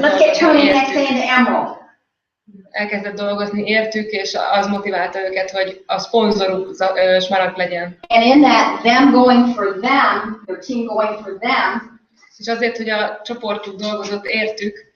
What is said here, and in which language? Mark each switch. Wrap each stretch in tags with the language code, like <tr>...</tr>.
<en>Let's get Tony next day into Emerald.</en> <hu>Elkezdett dolgozni értük, és az motiválta őket, hogy a szponzoruk smaragd legyen.</hu> <en>And in that, them going for them, their team going for them,</en> <hu>És azért, hogy a csoportjuk dolgozott értük,</hu>